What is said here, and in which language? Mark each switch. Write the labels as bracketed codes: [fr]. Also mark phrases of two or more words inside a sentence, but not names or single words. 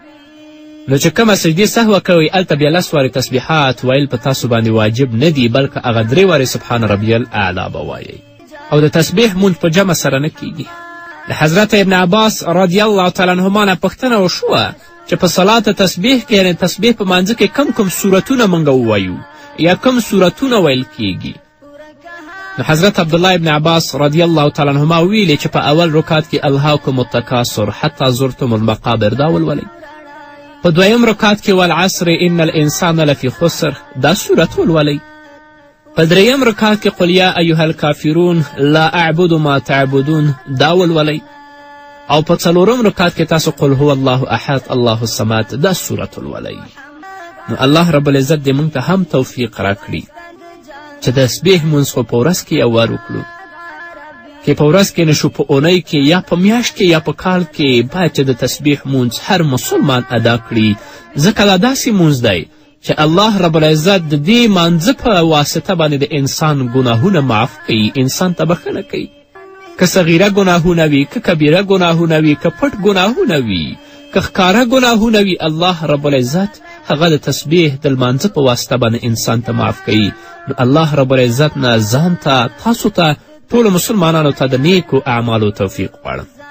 [ps] نو چې کومه سجدې سهوه کوئ هلته بیا 10 وارې تسبیحات ویل په تاسو باندې واجب نه دي بلکې هغه 3 وارې [ar] سبحان ربی الاعلی [ps] به وایئ او د تسبیح مونځ په جمع سره نه کیږي د حضرت ابن عباس [ar] رضی الله تعالی عنهما [ps] نه پوښتنه وشوه چې په صلات تسبیح کې یعنې تسبیح په مانځه کې کم صورتونه موږ ووایو یا کم صورتونه ویل کیږي نو حضرت عبدالله ابن عباس [ar] رضی الله تعالی عنهما [ps] ویلي چې په اول رکعت کې [ar] الهاکم التکاثر حتی زرتم المقابر [ps] دا ولولئ په دویم رکعت کې [ar] والعصر ان الانسان لفی خسر [ps] دا صورت ولولئ په دریم رکعت کې [ar] قل یا ایها الکافرون لا اعبد ما تعبدون [ps] دا ولولئ او په 4م رکعت کې تاسو [ar] قل هو الله احد الله الصمد [ps] دا صورت ولولئ نو [ar] الله رب العزت [ps] دې موږ ته هم توفیق راکړي چې د تسبیح مونځ خو په ورځ کې 1 وار وکړو کې په ورځ کې نشو په اونۍ کې یا په میاشت کې یا په کال کې باید چې د تسبیح مونځ هر مسلمان ادا کړي ځکه دا داسې مونځ دی چې [ar] الله رب العزت [ps] د دې مانځه په واسطه باندې د انسان ګناهونه معاف کوي انسان ته بخښنه کوي که صغیره ګناهونه وي که کبیره ګناهونه وي که پټ ګناهونه وي که ښکاره ګناهونه وي [ar] الله رب العزت [ps] هغه د تسبیح د لمانځه په واسطه باندې انسان ته معاف کوي نو [ar] الله رب العزت [ps] نه ځان ته تاسو ته ټولو مسلمانانو ته د نیکو اعمالو توفیق غواړم